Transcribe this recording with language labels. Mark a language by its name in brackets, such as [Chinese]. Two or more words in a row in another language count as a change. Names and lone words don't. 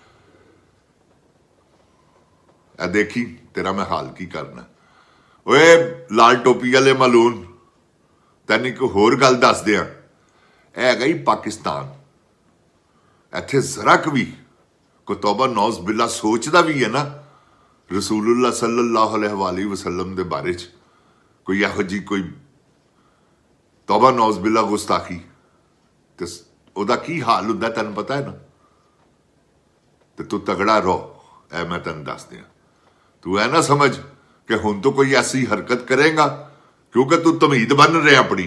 [Punjabi] ਇਹ ਦੇਖੀ ਤੇਰਾ ਮੈਂ ਹਾਲ ਕੀ ਕਰਨਾ। ਓਏ ਲਾਲ ਟੋਪੀ ਵਾਲੇ ਮਲੂਨ, ਤੈਨੂੰ ਇੱਕ ਹੋਰ ਗੱਲ ਦੱਸ ਦਿਆਂ, ਇਹ ਹੈਗਾ ਹੀ ਪਾਕਿਸਤਾਨ। ਇੱਥੇ ਜ਼ਰਾ ਕੁ ਵੀ ਕੋਈ ਤੌਬਾ [Arabic] نعوذ بالله [Punjabi] ਸੋਚਦਾ ਵੀ ਹੈ ਨਾ [Arabic] رسول الله صلى الله عليه وسلم [Punjabi] ਦੇ ਬਾਰੇ 'ਚ, ਕੋਈ ਇਹੋ ਜਿਹੀ ਕੋਈ ਤੌਬਾ [Arabic] نعوذ بالله [Punjabi] ਗੁਸਤਾਖੀ, ਤੇ ਉਹਦਾ ਕੀ ਹਾਲ ਹੁੰਦਾ ਤੈਨੂੰ ਪਤਾ ਹੈ ਨਾ। ਤੇ ਤੂੰ ਤਗੜਾ ਰਹੋ, ਇਹ ਮੈਂ ਤੈਨੂੰ ਦੱਸ ਦਿਆਂ। ਤੂੰ ਇਹ ਨਾ ਸਮਝ ਕਿ ਹੁਣ ਤੋਂ ਕੋਈ ਐਸੀ ਹਰਕਤ ਕਰੇਗਾ ਕਿਉਂਕਿ ਤੂੰ ਤਮਹੀਦ ਬਣ ਰਿਹਾ ਆਪਣੀ।